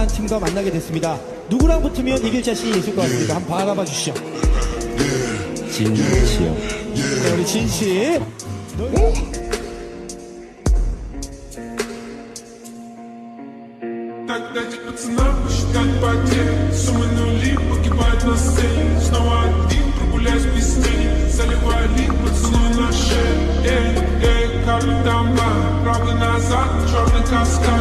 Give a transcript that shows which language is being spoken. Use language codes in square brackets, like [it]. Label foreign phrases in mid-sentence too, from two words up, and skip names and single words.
[ko] 더 만나게 됐습니다. 누구랑 붙으면 이길 자신이 있을 것 같습니다. 한번 바라봐 주시죠. 진시요. 네, 우리 진씨. [ru] Тогда пацана посчитать потери. Суммы нули погибают на сцене. Снова один, прогуляюсь без тени. Заливаю лик, поцелуй на шею. Как дома, правда назад, черный каскад.